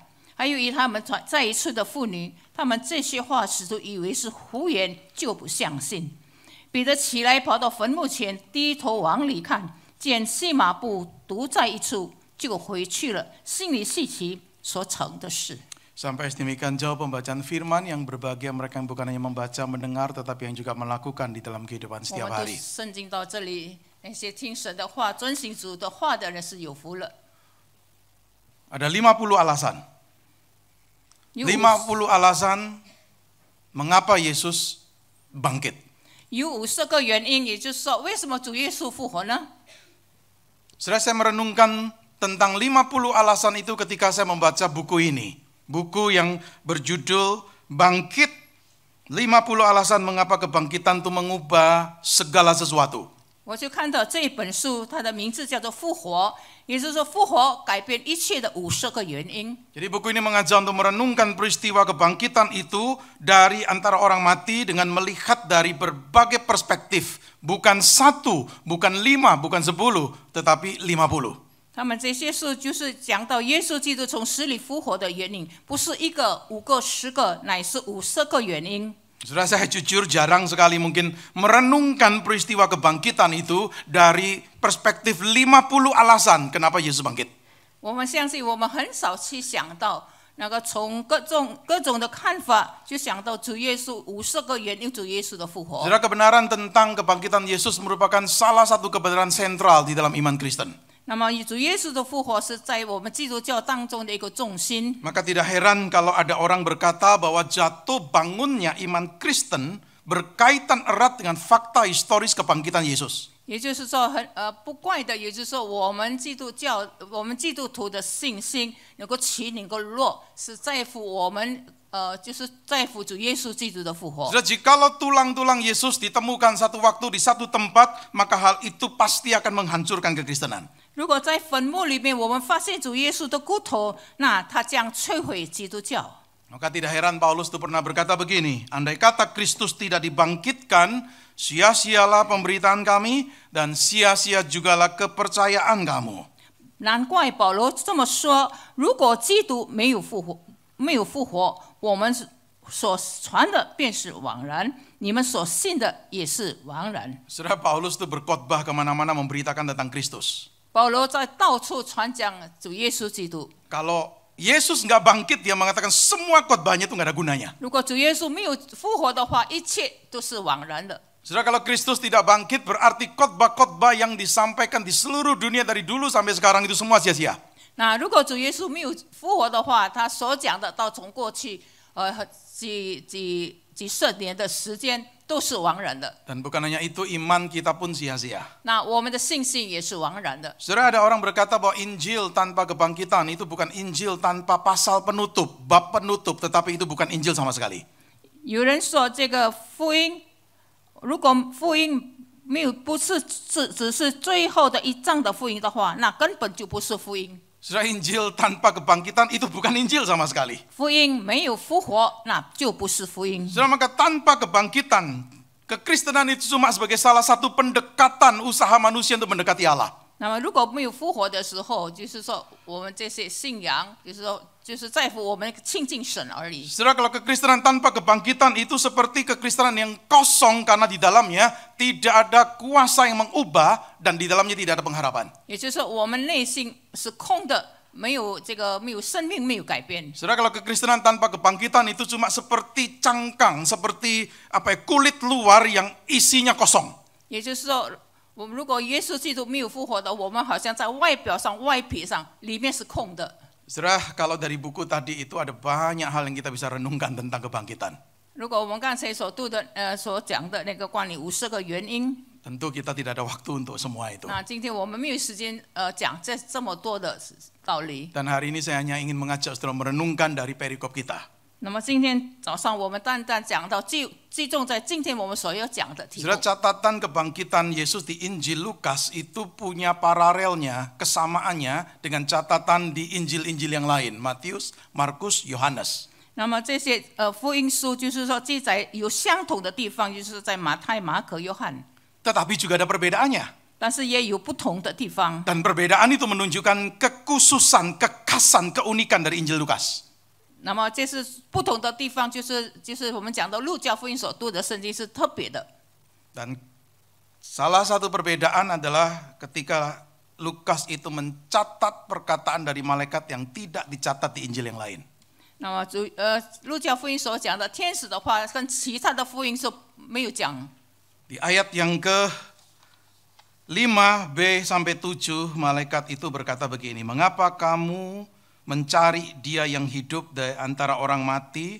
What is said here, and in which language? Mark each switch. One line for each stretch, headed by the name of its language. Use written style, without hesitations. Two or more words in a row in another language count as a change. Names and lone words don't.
Chinese: 还有与他们在一处的妇女，他们这些话使徒以为是胡言，就不相信。彼得起来跑到坟墓前，低头往里看，见细麻布独在一处，就回去了，心里细奇所成的事。
Indonesian: Sampai sedemikian jauh pembacaan firman yang berbahagia mereka yang bukan hanya membaca, mendengar, tetapi yang juga melakukan di dalam kehidupan
Chinese: 我
Indonesian: setiap
Chinese: 们读
Indonesian: hari.
Chinese: 圣经到这里，那些听神的话、遵行主的话的人是有福了。
Indonesian: Ada 50 alasan.
Chinese: 有
Indonesian: 50 alasan mengapa Yesus bangkit.
Chinese: 有50个原因，也就是说，为什么主耶稣复活呢？
Indonesian: Setelah saya merenungkan tentang 50 alasan itu ketika saya membaca buku ini. Buku yang berjudul Bangkit, 50 alasan mengapa kebangkitan itu mengubah segala sesuatu.
Chinese: 我就看到这本书，它的名字叫做《复活》，也就是说，复活改变一切的50个原因。
Indonesian: Jadi buku ini mengajak untuk merenungkan peristiwa kebangkitan itu dari antara orang mati dengan melihat dari berbagai perspektif. Bukan 1, bukan 5, bukan 10, tetapi 50.
Chinese: 他们这些书就是讲到耶稣基督从死里复活的原因，不是1个、5个、10个，乃是50个原因。
Indonesian: Saudara, saya jujur jarang sekali mungkin merenungkan peristiwa kebangkitan itu dari perspektif 50 alasan kenapa Yesus bangkit.
Chinese: 我们相信，我们很少去想到那个从各种的看法，就想到主耶稣50个原因主耶稣的复活。
Indonesian: Saudara, kebenaran tentang kebangkitan Yesus merupakan salah satu kebenaran sentral di dalam iman Kristen.
Chinese: 那么主耶稣的复活是在我们基督教当中的一个重心。
Indonesian: Maka tidak heran kalau ada orang berkata bahwa jatuh bangunnya iman Kristen berkaitan erat dengan fakta historis kebangkitan Yesus.
Chinese: 也就是说不怪的，也就是说我们基督徒的信心能够起能够落，是在乎我们就是在乎主耶稣基督的复活。
Indonesian: Saudara, jikalau tulang-tulang Yesus ditemukan satu waktu di satu tempat, maka hal itu pasti akan menghancurkan kekristenan.
Chinese: 如果在坟墓里面我们发现主耶稣的骨头，那他将摧毁基督教。
Indonesian: Maka tidak heran Paulus itu pernah berkata begini, andai kata Kristus tidak dibangkitkan, sia-sialah pemberitaan kami dan sia-sia jugalah kepercayaan kamu.
Chinese: 难怪保罗这么说：如果基督没有复活，我们所传的便是枉然，你们所信的也是枉然。
Indonesian: Saudara, Paulus itu berkhotbah kemana-mana memberitakan tentang Kristus.
Chinese: 保罗在到处传讲主耶稣基督。
Indonesian: Kalau Yesus nggak bangkit, dia mengatakan semua khotbahnya itu nggak ada gunanya.
Chinese: 如果主耶稣没有复活的话，一切都是枉然的。
Indonesian: Saudara, kalau Kristus tidak bangkit, berarti khotbah-khotbah yang disampaikan di seluruh dunia dari dulu sampai sekarang itu semua sia-sia.
Chinese: 那如果主耶稣没有复活的话，他所讲的到从过去几十年的时间都是枉然的。
Indonesian: Dan bukan hanya itu, iman kita pun sia-sia.
Chinese: 那我们的信心也是枉然的。
Indonesian: Saudara, ada orang berkata bahwa Injil tanpa kebangkitan itu bukan Injil tanpa pasal penutup, bab penutup, tetapi itu bukan Injil sama sekali.
Chinese: 有人说这个福音，如果福音没有不是只是最后的一章的福音的话，那根本就不是福音。
Indonesian: Saudara, Injil tanpa kebangkitan itu bukan Injil sama sekali.
Chinese: 福音没有复活，那就不是福音。
Indonesian: Saudara, maka tanpa kebangkitan, kekristenan itu cuma sebagai salah satu pendekatan usaha manusia untuk mendekati Allah.
Chinese: 那么如果没有复活的时候，就是说我们这些信仰，就是在乎我们亲近神而已。
Indonesian: Saudara, kalau kekristenan tanpa kebangkitan itu seperti kekristenan yang kosong karena di dalamnya tidak ada kuasa yang mengubah dan di dalamnya tidak ada pengharapan.
Chinese: 也就是说，我们内心是空的，没有生命，没有改变。
Indonesian: Saudara, kalau kekristenan tanpa kebangkitan itu cuma seperti cangkang, seperti kulit luar yang isinya kosong.
Chinese: 也就是说，我们如果耶稣基督没有复活的，我们好像在外表上、外皮上，里面是空的。
Indonesian: Saudara, kalau dari buku tadi itu ada banyak hal yang kita bisa renungkan tentang kebangkitan.
Chinese: 如果我们刚才所讲的那个关于50个原因，
Indonesian: Tentu kita tidak ada waktu untuk semua itu.
Chinese: 那今天我们没有时间讲这么多的道理。
Indonesian: Dan hari ini saya hanya ingin mengajak saudara merenungkan dari perikop kita.
Chinese: 那么今天早上我们单讲到集中在今天我们所要讲的题目。
Indonesian: Saudara, catatan kebangkitan Yesus di Injil Lukas itu punya paralelnya, kesamaannya dengan catatan di Injil-Injil yang lain, Matius, Markus, Yohanes.
Chinese: 那么这些福音书就是说记载有相同的地方，就是在马太、马可、约翰，
Indonesian: Tetapi juga ada perbedaannya.
Chinese: 但是也有不同的地方。
Indonesian: Dan perbedaan itu menunjukkan kekhususan, kekhasan, keunikan dari Injil Lukas.
Chinese: 那么这是不同的地方，就是我们讲到路加福音所读的圣经是特别的。
Indonesian: Dan salah satu perbedaan adalah ketika Lukas itu mencatat perkataan dari malaikat yang tidak dicatat di Injil yang lain.
Chinese: 那么路加福音所讲的天使的话，跟其他的福音是没有讲。
Indonesian: Di ayat yang ke-5b sampai 7, malaikat itu berkata begini, mengapa kamu mencari dia yang hidup dari antara orang mati?